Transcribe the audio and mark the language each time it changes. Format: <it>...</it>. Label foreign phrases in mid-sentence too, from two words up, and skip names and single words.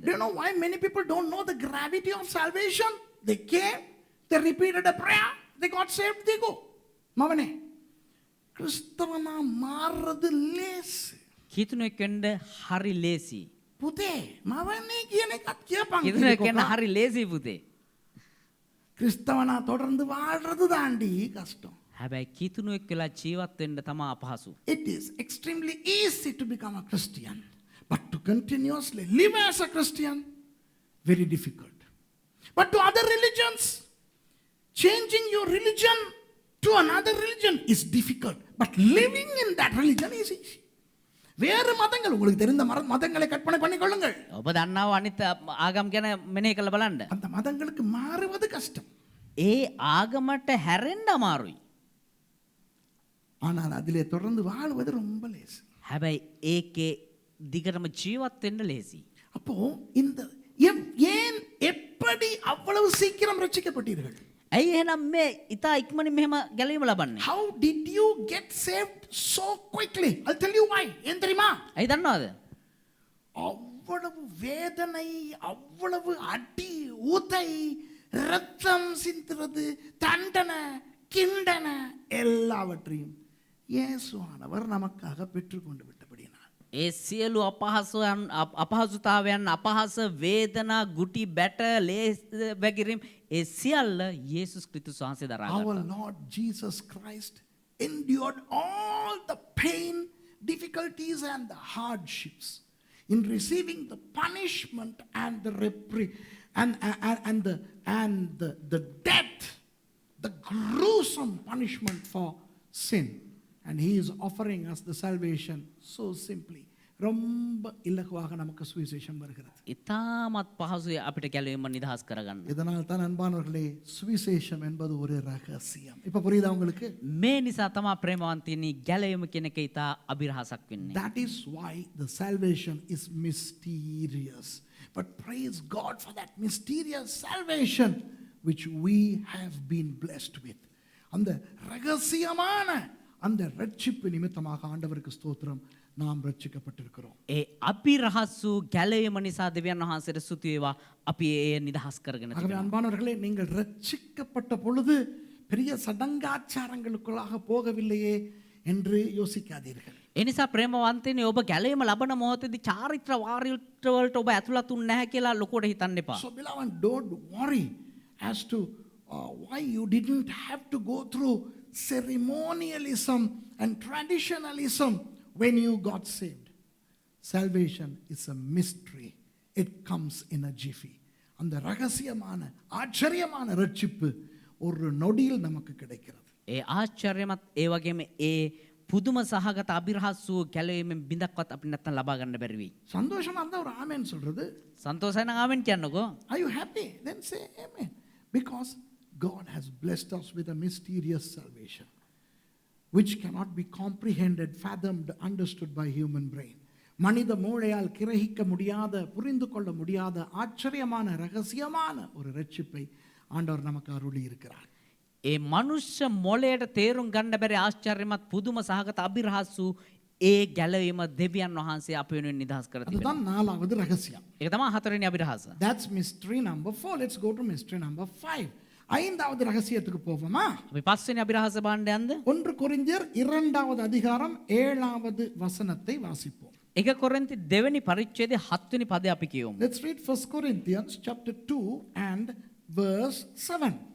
<en>Do you know why many people don't know the gravity of salvation? They came, they repeated a prayer, they got saved, they go.</en> <ta>மவனே கிறிஸ்தவனா மாறுறது லேசு.</ta> <si>කිතුනෙක් වෙන්න හරි ලේසි. පුතේ මවන්නේ කියන එකත් කියපන්. කිතුනෙක් වෙන්න හරි ලේසි පුතේ. கிறிஸ்தவனா தொடர்ந்து வாழ்றது தாண்டி கஷ்டம். හැබැයි කිතුනෙක් වෙලා ජීවත් වෙන්න තමා අපහසු.</si> <en>It is extremely easy to become a Christian, but to continuously live as a Christian, very difficult. But to other religions, changing your religion to another religion is difficult, but living in that religion is easy.</en> <ta>வேறு மதங்கள் உங்களுக்கு தெரிந்த மதங்களை கற்பனை பண்ணி கொள்ளுங்கள்.</ta> <si>ඔබ දන්නාව අනිත් ආගම් ගැන මෙනෙහි කරලා බලන්න.</si> <ta>அந்த மதங்களுக்கு மாறுவது கஷ்டம்.</ta> <si>ඒ ආගමට හැරෙන්න අමාරුයි.</si> <ta>ஆனால் அதிலே தொடர்ந்து வாழ்வது ரொம்ப லேசு.</ta> <si>හැබැයි ඒකේ දිගටම ජීවත් වෙන්න ලේසි.</si> <ta>அப்போ இந்த ஏன் எப்படி அவ்வளவு சீக்கிரம் ரட்சிக்கப்பட்டீர்கள்?</ta> <si>ඇයි එහෙනම් මේ ඉතා ඉක්මනින් මෙහෙම ගැලවීම ලබන්නේ?</si> <en>How did you get saved so quickly? I'll tell you why.</en> <ta>ஏன் தெரியுமா?</ta> <si>ඇයි දන්නවද?</si> <ta>அவ்வளவு வேதனை, அவ்வளவு அடி உதை, ரத்தம் சிந்துறது, தண்டனை, கிண்டனை எல்லாவற்றையும் இயேசுவானவர் நமக்காக பெற்றுக்கொண்டு விட்டபடியினால்</ta> <si>ඒ සියලු අපහසුතාවයන් අපහස වේදනා ගුටි බැට ලේස් වැගිරීම් ඒ සියල්ල යේසුස් ක්‍රිස්තුස් වහන්සේ දරා</si> <en>our</en> <si>ගත්තා.</si> <en>Lord Jesus Christ endured all the pain, difficulties and the hardships in receiving the punishment and the the death, the gruesome punishment for sin. And he is offering us the salvation so simply.</en> <ta>ரொம்ப இலகுவாக நமக்கு சுவிசேஷம் வருகிறது.</ta> <si>ඉතාමත් පහසුයි අපිට ගැලවීම නිදහස් කරගන්න.</si> <ta>இதனால் தான் அன்பானவர்களே சுவிசேஷம் என்பது ஒரு ரகசியம். இப்ப புரியுதா உங்களுக்கு?</ta> <si>මේ නිසා තමා ප්‍රේමවන්තයනි ගැලවීම කියන එක ඉතා අභිරහසක් වෙන්නේ.</si> <en>That is why the salvation is mysterious. But praise God for that mysterious salvation which we have been blessed with.</en> <ta>அந்த ரகசியமான அந்த ரட்சிப்பு நிமித்தமாக ஆண்டவருக்கு ஸ்தோத்திரம், நாம் ரட்சிக்கப்பட்டிருக்கிறோம்.</ta> <si>ඒ අභිරහස්සු ගැලවීම නිසා දෙවියන් වහන්සේට ස්තුති වේවා. අපි ඒ නිදහස් කරගෙන</si> <ta>ஆகவே</ta> <si>තිබෙනවා.</si> <ta>அன்பானவர்களே, நீங்கள் ரட்சிக்கப்பட்ட பொழுது பெரிய சடங்காச்சாரங்களுக்குள்ளாக போகவில்லையே என்று யோசிக்காதீர்கள்.</ta> <si>ඒ නිසා ප්‍රේමවන්තයනි ඔබ ගැලවීම ලබන මොහොතේදී චාරිත්‍ර වාරිත්‍ර වලට ඔබ ඇතුළත් වුනේ නැහැ කියලා ලොකුවට හිතන්න එපා.</si> <en>So beloved, don't worry as to why you didn't have to go through ceremonialism and traditionalism when you got saved. Salvation is a mystery. It comes in a jiffy.</en> <ta>அந்த ரகசியமான ஆச்சரியமான ரட்சிப்பு ஒரு நொடியில் நமக்கு கிடைக்கிறது.</ta> <si>ඒ ආශ්චර්යමත් ඒ වගේම ඒ පුදුම සහගත අභිරහස් වූ ගැලවීමෙන් බිඳක්වත් අපිට නැත්තම් ලබා ගන්න බැරි වෙයි.</si> <ta>சந்தோஷமா இருந்தா ஒரு ஆமென் சொல்றது.</ta> <si>සන්තෝෂයි නම් ආවෙන් කියන්නකෝ.</si> <en>Are you happy? Then say amen. Because God has blessed us with a mysterious salvation which cannot be comprehended, fathomed, understood by human brain.</en> <ta>மனித மூளையால் கிரகிக்க முடியாத, புரிந்து கொள்ள முடியாத ஆச்சரியமான ரகசியமான ஒரு ரட்சிப்பை ஆண்டவர் நமக்கு அருளி இருக்கிறார்.</ta> <si>ඒ මනුෂ්‍ය මොළයට තේරුම් ගන්න බැරි ආශ්චර්යමත් පුදුම සහගත අභිරහස් වූ ඒ ගැලවීම දෙවියන් වහන්සේ අප වෙනුවෙන් නිදහස් කර තිබෙනවා.</si> <ta>அதுதான் நாலாவது ரகசியம்.</ta> <si>ඒක තමයි හතරවෙනි අභිරහස.</si> <en>That's mystery number 4. Let's go to mystery number 5.</en> <ta>ஐந்தாவது ரகசியத்துக்கு போவோமா?</ta> <si>අපි පස්වෙනි අභිරහස බලන්න යන්න.</si> <ta>1 கொரிந்தியர் 2வது அதிகாரம் 7வது வசனத்தை வாசிப்போம்.</ta> <si>1 කොරින්ති 2වෙනි පරිච්ඡේදයේ 7වෙනි පදය අපි කියවමු.</si> <en>Let's read 1 Corinthians chapter 2 and verse 7.</en>